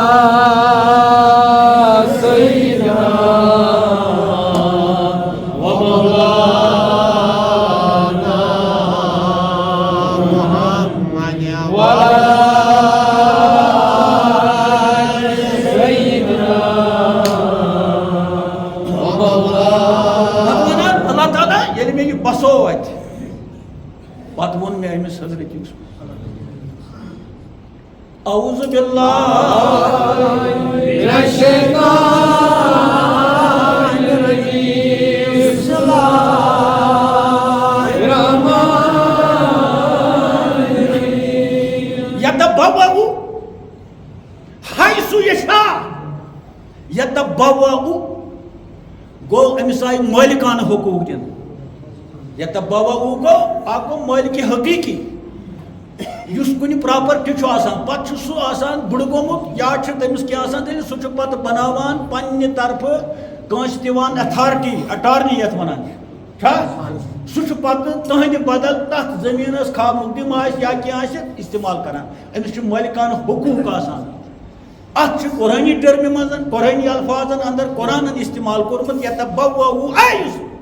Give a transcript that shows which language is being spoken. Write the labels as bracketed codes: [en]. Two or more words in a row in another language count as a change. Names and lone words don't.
[ar] سیدنا ومولانا محمد وعلی سیدنا ومولانا [ks] اللہ تعالیٰ ییٚلہِ مےٚ یہِ بسو اَتہِ پتہٕ ووٚن مےٚ أمِس حضرت یوٗسف [ar] اعوذ باللہ من الشیطان الرجیم بسم اللہ الرحمن الرحیم یتبوأ حیث یشاء [ks] یتبوأ گوٚو أمِس آیہِ مٲلِکانہٕ حقوٗق دِنہٕ یتبوأ گوٚو اکھ گوٚو مٲلکہِ حقیٖقی یُس کُنہِ پراپرٹی چھُ آسان پتہٕ چھُ سُہ آسان بُڈٕ گوٚمُت یا چھُ تٔمِس کینٛہہ آسان تیٚلہِ سُہ چھُ پتہٕ بناوان پننہِ طرفہٕ کٲنٛسہِ دِوان [en] authority attorney [ks] یتھ ونان چھا سُہ چھُ پتہٕ تٕہنٛدِ بدل تتھ زٔمیٖنس کھاہ مُقدِم آسہِ یا کینٛہہ آسہِ استعمال کران أمِس چھُ مٲلِکانہٕ حقوٗق آسان اتھ چھُ قرٲنی ٹٔرمہِ منٛز قرٲنی الفاظن انٛدر قرآنن استعمال کوٚرمُت [ar] یتبوأ حیث